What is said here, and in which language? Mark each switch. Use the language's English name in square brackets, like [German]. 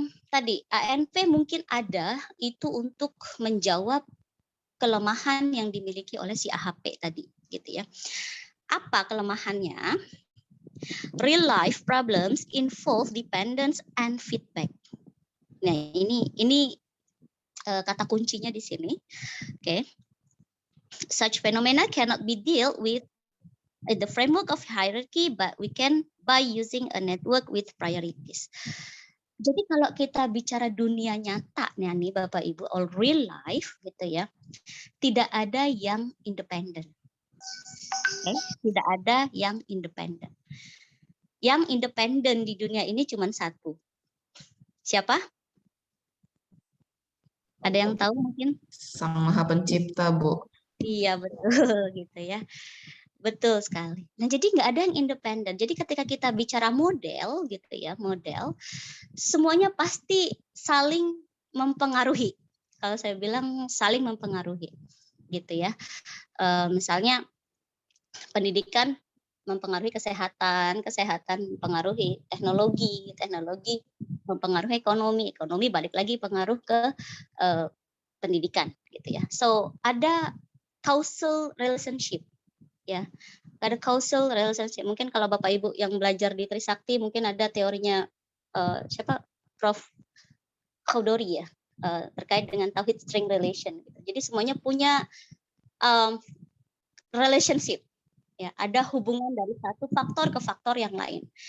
[Indonesian] Tadi ANP mungkin ada itu untuk menjawab kelemahan yang dimiliki oleh si AHP tadi gitu ya. Apa kelemahannya? [English] Real life problems involve dependence and feedback. [Indonesian] Nah, ini kata kuncinya di sini. Oke. [English] Such phenomena cannot be dealt with in the framework of hierarchy, but we can by using a network with priorities. [Indonesian] Jadi kalau kita bicara dunia nyata nih Bapak Ibu, [English] all real life [Indonesian] gitu ya, tidak ada yang independen. Okay? Tidak ada yang independen. Yang independen di dunia ini cuma satu. Siapa? Ada yang tahu mungkin? Sang Maha Pencipta, Bu. Iya, betul gitu ya. Betul sekali. Nah, jadi nggak ada yang independen. Jadi ketika kita bicara model gitu ya, model, semuanya pasti saling mempengaruhi. Kalau saya bilang saling mempengaruhi, gitu ya. Misalnya pendidikan mempengaruhi kesehatan mempengaruhi teknologi mempengaruhi ekonomi balik lagi pengaruh ke pendidikan, gitu ya. So ada causal relationship. Ya, ada causal relationship. Mungkin kalau Bapak Ibu yang belajar di Trisakti mungkin ada teorinya siapa? Prof. Khaudori ya, terkait dengan tauhid string relation. Jadi semuanya punya relationship. Ya, ada hubungan dari satu faktor ke faktor yang lain.